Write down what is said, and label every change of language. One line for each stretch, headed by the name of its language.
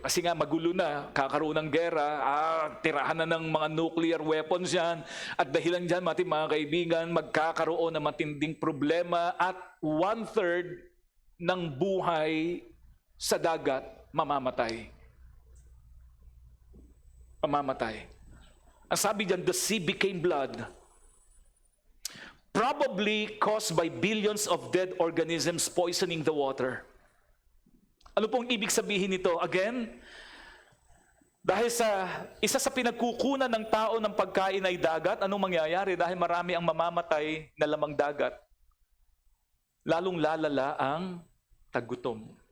Filipino: Kasi nga magulo na, kakaroon ng gera, tirahan na ng mga nuclear weapons yan. At dahilan dyan, mga kaibigan, magkakaroon ng matinding problema at 1/3 ng buhay sa dagat mamamatay. Mamamatay. Ang sabi dyan,
English: the sea became blood. Probably caused by billions of dead organisms poisoning the water.
Filipino: Ano pong ibig sabihin nito? Again, dahil sa isa sa pinagkukunan ng tao ng pagkain ay dagat, anong mangyayari? Dahil marami ang mamamatay na lamang dagat, lalong lalala ang tagutom.